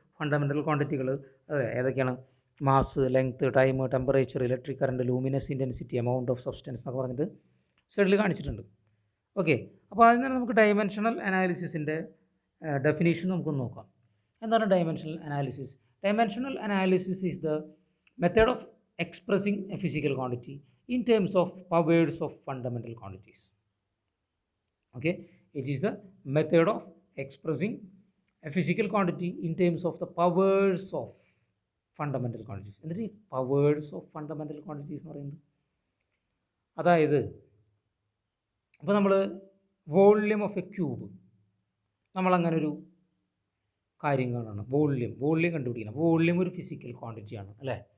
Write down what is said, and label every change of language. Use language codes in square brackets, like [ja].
[ml] Fundamental ക്വാണ്ടിറ്റികൾ ഏതൊക്കെയാണ്: mass, length, time, temperature, electric current, luminous intensity, amount of substance എന്നൊക്കെ പറഞ്ഞിട്ട് സൈഡിൽ കാണിച്ചിട്ടുണ്ട്. ഓക്കെ. അപ്പോൾ അതിൽ നിന്ന് നമുക്ക് ഡയമെൻഷണൽ അനാലിസിസിൻ്റെ ഡെഫിനേഷൻ നമുക്കൊന്ന് നോക്കാം. എന്താണ് dimensional analysis? [en] Dimensional analysis is the method of expressing a physical quantity in terms of powers of fundamental quantities. Okay, it is the method of expressing a physical quantity in terms of the powers of fundamental quantities. [ml] എന്നിട്ട് ഈ [en] powers of fundamental quantities [ml] എന്ന് പറയുന്നത്, അതായത് അപ്പോൾ നമ്മൾ [en] volume of a cube, [ml] നമ്മളങ്ങനെ ഒരു കാര്യം കാണണം. വോള്യൂം കണ്ടുപിടിക്കണം. വോള്യൂം ഒരു ഫിസിക്കൽ ക്വാണ്ടിറ്റിയാണ് അല്ലേ.